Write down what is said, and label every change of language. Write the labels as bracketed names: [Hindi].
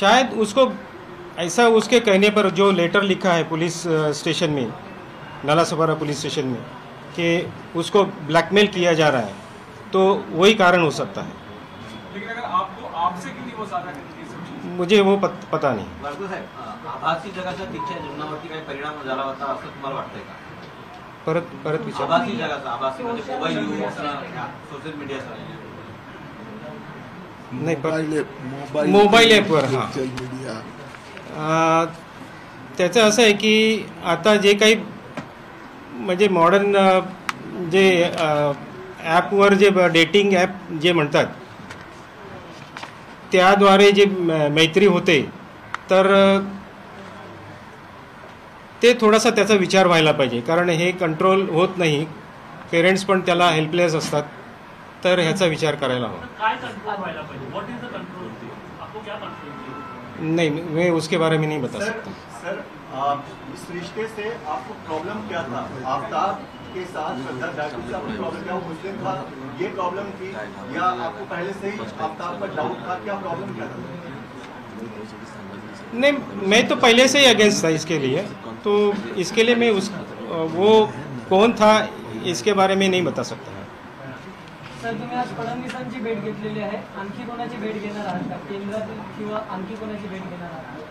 [Hindi] शायद उसको ऐसा, उसके कहने पर जो लेटर लिखा है पुलिस स्टेशन में, नालासोपारा पुलिस स्टेशन में, कि उसको ब्लैकमेल किया जा रहा है, तो वही कारण हो सकता है. लेकिन अगर आपसे क्यों नहीं वो साझा करती? मुझे वो पता नहीं. [Marathi] भार्गव साहेब, आभासी जगाच्या दीक्षा जीवनावरती काही परिणाम झाला होता असं तुम्हाला वाटतंय का? परत विचार. आभासी जगाचा, आभासी म्हणजे मोबाईल यूज, सोशल मीडिया नाही, मोबाईल ॲपवर. हां, त्याचं असं आहे की आता जे काही म्हणजे मॉडर्न जे ॲपवर जे डेटिंग ॲप जे म्हणतात त्याद्वारे जे मैत्री होते, तर ते थोडासा त्याचा विचार व्हायला पाहिजे, कारण हे कंट्रोल होत नाही. पेरेंट्स पण त्याला हेल्पलेस असतात, तर ह्याचा विचार करायला हवा. काय कंट्रोल व्हायला पाहिजे? [English] What is the control? [Hindi] आपको क्या कंट्रोल? नहीं, मैं उसके बारे में नहीं बता सकता. सर, इस रिश्ते से आपको प्रॉब्लम क्या था? आफ्ताब के साथ श्रद्धा जाटव से आपको प्रॉब्लम क्या? वो मुस्लिम था, ये प्रॉब्लम थी, या आपको पहले से ही आफ्ताब पर डाउट था? क्या प्रॉब्लम क्या था? नहीं, मैं तो पहले से ही अगेंस्ट था इसके लिए, तो इसके लिए मैं वो कौन था इसके बारे में नहीं बता सकता. [Marathi] सर, तुम्ही आज फडणवीसांची भेट घेतलेली आहे, आणखी कोणाची भेट घेणार आहात का? केंद्रातील किंवा आणखी कोणाची भेट घेणार आहात?